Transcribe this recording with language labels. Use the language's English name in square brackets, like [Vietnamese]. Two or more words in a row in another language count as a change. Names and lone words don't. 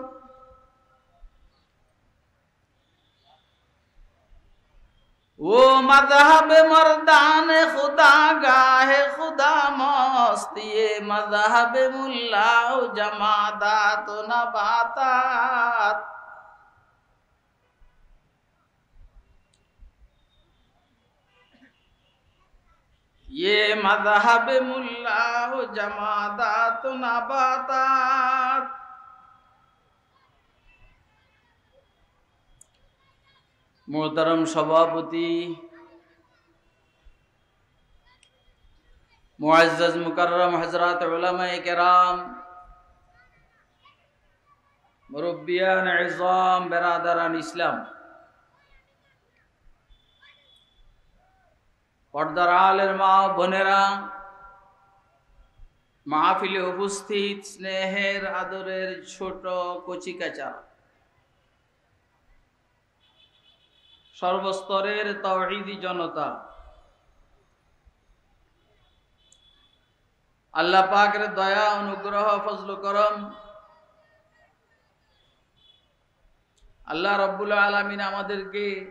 [Urdu] وہ مذہب مردان خدا گاہے خدا مست، یہ مذہب ملا جمادات نباتات، یہ مذہب ملا جمادات نباتات. محترم سبھاپتی، معزز مکرم حضرات علمائے کرام, مربیان عظام، برادران اسلام, [Bangla] পর্দার আড়ালের মা বোনেরা, মাহফিলে উপস্থিত স্নেহের আদরের ছোট কচিকাচা, সর্বস্তরের তাওহীদি জনতা, আল্লাহ পাকের দয়া অনুগ্রহ ফজল করম, আল্লাহ রাব্বুল আলামিন আমাদেরকে